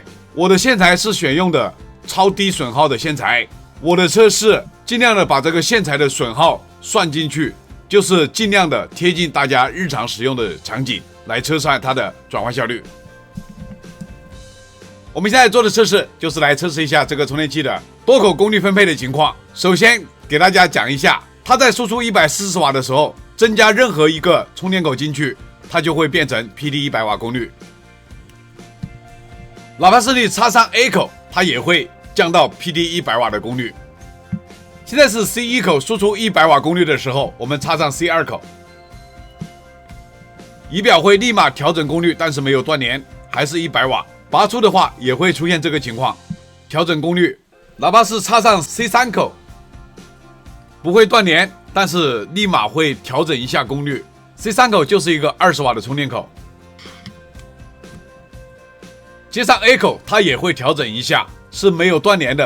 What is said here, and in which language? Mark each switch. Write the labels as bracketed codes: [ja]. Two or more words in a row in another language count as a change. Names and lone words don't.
[zh] 我的線材是選用的超低損耗的線材，我的測試盡量的把這個線材的損耗算進去，就是盡量的貼近大家日常使用的場景來測算它的轉換效率。我們現在做的測試就是來測試一下這個充電器的多口功率分配的情況。首先給大家講一下，它在輸出140瓦的時候，增加任何一個充電口進去，它就会變成 PD 100瓦功率。哪怕是你插上 A 口，它也會降到 PD 100瓦的功率。現在是 C1 口輸出100瓦功率的時候，我們插上 C2 口，儀表會立馬調整功率，但是沒有斷連， 還是100瓦，拔出的話也會出現這個情況。調整功率，哪怕是插上 C3 口，不會斷連，但是立馬會調整一下功率。C3 口就是一個20瓦的充電口，接上 A 口，它也會調整一下，是沒有斷連的。